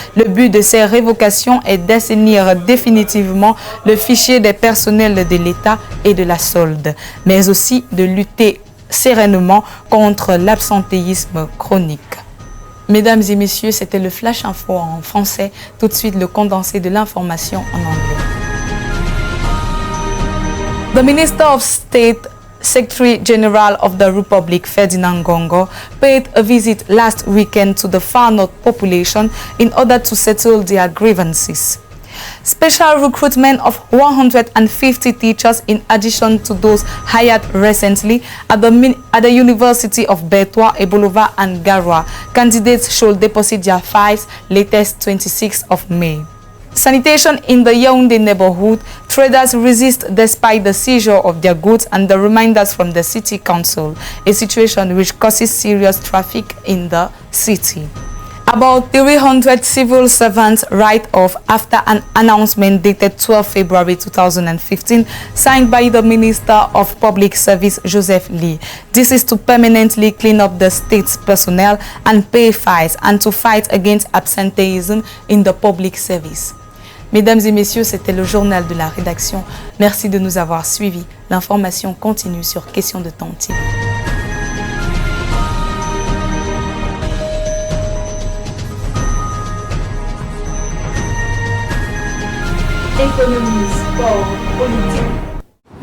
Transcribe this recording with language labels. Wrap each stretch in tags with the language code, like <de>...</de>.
<fr>Le but de ces révocations est d'assainir définitivement le fichier des personnels de l'État et de la solde, mais aussi de lutter sereinement contre l'absentéisme chronique. Mesdames et messieurs, c'était le Flash Info en français. Tout de suite, le condensé de l'information en anglais.</fr> <en>The Minister of State, Secretary General of the Republic, Ferdinand Ngongo, paid a visit last weekend to the Far North population in order to settle their grievances. Special recruitment of 150 teachers in addition to those hired recently at the University of Bertoua, Ebolova and Garoua. Candidates should deposit their files latest 26th of May. Sanitation in the Yaoundé neighborhood, traders resist despite the seizure of their goods and the reminders from the city council, a situation which causes serious traffic in the city. About 300 civil servants write off after an announcement dated 12 February 2015 signed by the Minister of Public Service, Joseph Lé. This is to permanently clean up the state's personnel and pay fines and to fight against absenteeism in the public service.</en> <fr>Mesdames et messieurs, c'était le journal de la rédaction. Merci de nous avoir suivis. L'information continue sur Question de Temps TV. Économie, sport, politique.</fr>